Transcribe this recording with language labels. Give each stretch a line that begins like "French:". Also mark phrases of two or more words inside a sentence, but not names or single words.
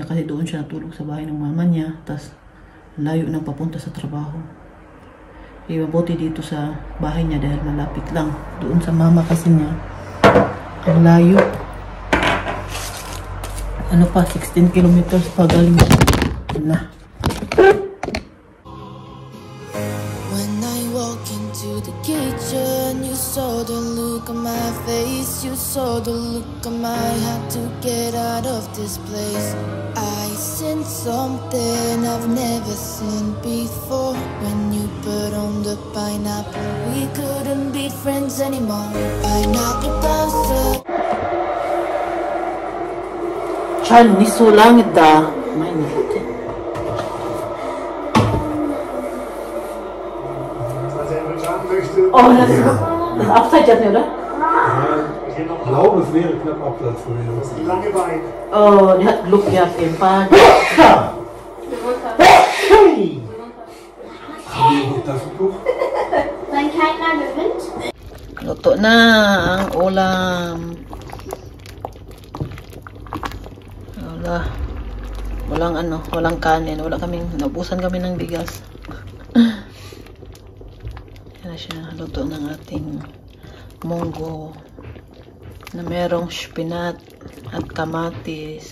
Filipino: Kasi doon siya natulog sa bahay ng mama niya. Tapos layo nang papunta sa trabaho. Mabuti dito sa bahay niya dahil malapit lang. Doon sa mama kasi niya. Ang layo. 16 kilometers pa galing na.
English: When I walk into the kitchen, you saw the look on my face. You saw the look on my heart to get out of this place. I sensed something I've never seen before. When you put on the pineapple, we couldn't be friends anymore. Pineapple bowser. Chan, niso langit da. May nilite.
German: Oh, das ist abseits jetzt, oder? Ich glaube, es wäre knapp Absatz gewesen. Lange Beine. Oh, die hat Glück gehabt, auf jeden Fall. Hey! Haben wir noch Taschentuch? Wenn keiner gewinnt.
Filipino: Luto na ang ulam. Walang kanin. Naubusan kami ng bigas. Yan na siya. Luto ng ating munggo na merong spinat at kamatis.